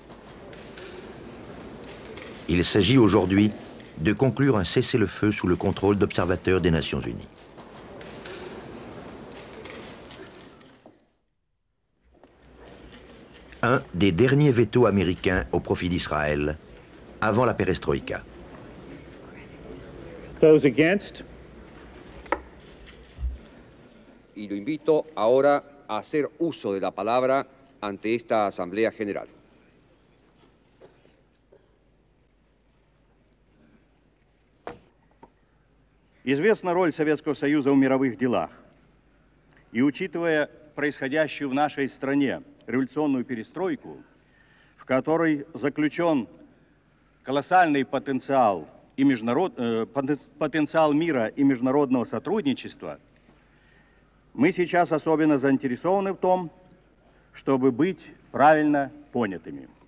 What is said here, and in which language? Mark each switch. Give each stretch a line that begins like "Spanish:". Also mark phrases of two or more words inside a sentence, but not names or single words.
French: Il s'agit aujourd'hui de conclure un cessez-le-feu sous le contrôle d'observateurs des Nations Unies. Un des derniers veto américains au profit d'Israël avant la perestroïka.
English: Those against?
Spanish: Y lo invito ahora a hacer uso de la palabra ante esta Asamblea General.
Russian: Известна роль Советского Союза в мировых делах. И учитывая происходящую в нашей стране революционную перестройку, в которой заключен колоссальный потенциал, потенциал мира и международного сотрудничества, мы сейчас особенно заинтересованы в том, чтобы быть правильно понятыми.